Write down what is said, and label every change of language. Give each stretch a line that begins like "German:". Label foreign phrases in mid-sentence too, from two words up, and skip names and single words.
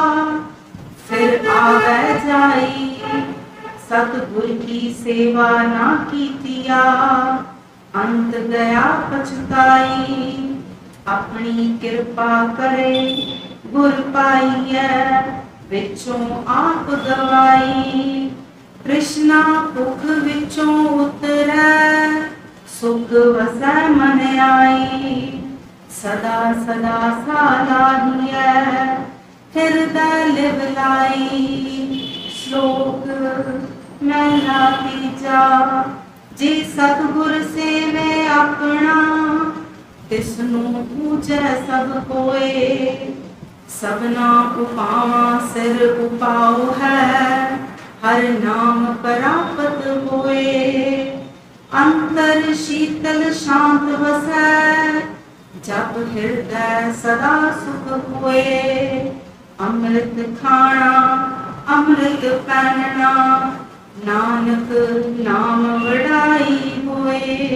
Punjabi: ਫਿਰਿ ਆਵੈ ਜਾਈ ਸਤਿਗੁਰ ਕੀ ਸੇਵਾ ਨਾ ਕੀਤੀਆ। ਅੰਤਿ ਗਇਆ ਪਛੁਤਾਈ ਅਪਨੀ ਕਿਰਪਾ ਕਰੇ ਗੁਰੁ ਪਾਈਐ। ਵਿਚੋਂ ਆਪੁ ਗਵਾਈ ਕ੍ਰਿਸ਼ਨਾ ਭੁਖ ਵਿਚੋਂ ਉਤਰੈ। ਸੁਖੁ ਵਸੈ ਮਨਿ ਆਈ ਸਦਾ ਸਦਾ ਸਾਲਾਹੀਐ। ਹਿਰਦੈ ਲਿਵ ਲਾਈ ਸਲੋਕ ਮਹਲਾ ਤੀਜਾ। ਜੇ ਸਤਿਗੁਰੁ ਸੇਵੇ ਆਪਣਾ ਤਿਸ ਨੋ ਪੂਜੈ ਸਭੁ ਕੋਇ। ਸਭਨਾ ਉਪਾਵਾ ਸਿਰਿ ਉਪਾਉ ਹੈ ਹਰਿ ਨਾਮੁ ਪਰਾਪਤਿ ਹੋਇ। ਅੰਤਰਿ ਸੀਤਲ ਸਾਂਤਿ ਵਸੈ ਜਪਿ ਹਿਰਦੈ ਸਦਾ ਸੁਖੁ ਹੋਇ। ਅੰਮ੍ਰਿਤੁ ਖਾਣਾ ਅੰਮ੍ਰਿਤੁ ਪੈਨਣਾ ਨਾਨਕ ਨਾਮੁ ਵਡਾਈ ਹੋਇ।